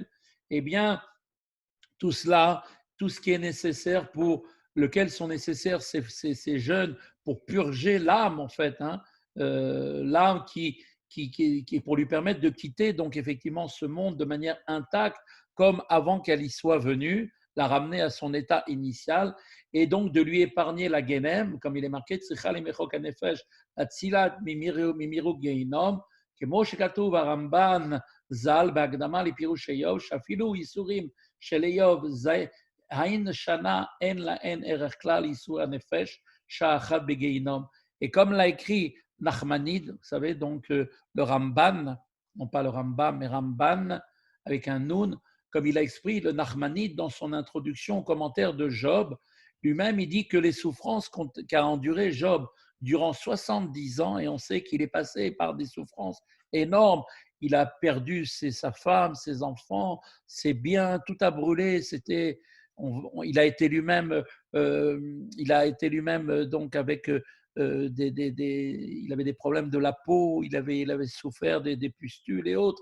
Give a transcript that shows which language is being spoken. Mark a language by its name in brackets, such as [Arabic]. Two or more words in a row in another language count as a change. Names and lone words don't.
[French] Eh bien, tout cela, tout ce qui est nécessaire lequel sont nécessaires ces jeûnes pour purger l'âme, en fait, hein, l'âme qui pour lui permettre de quitter donc effectivement ce monde de manière intacte, comme avant qu'elle y soit venue, la ramener à son état initial, et donc de lui épargner la Genem, comme il est marqué, [Hebrew] כמו שכתוב הרמב"ן ז"ל בהקדמה לפירוש איוב, שאפילו ייסורים של איוב האין שנה אין להן ערך כלל איסור הנפש, שעה אחת בגיהינום. [French] Et comme l'a écrit Nachmanide, vous savez, donc le Ramban, non pas le Rambam, mais Ramban, avec un Nun, comme il a expliqué le Nachmanide dans son introduction au commentaire de Job, lui-même, il dit que les souffrances qu'a enduré Job durant 70 ans, et on sait qu'il est passé par des souffrances énormes, il a perdu sa femme, ses enfants, ses biens, tout a brûlé, il a été lui-même donc avec il avait des problèmes de la peau, il avait souffert des pustules et autres.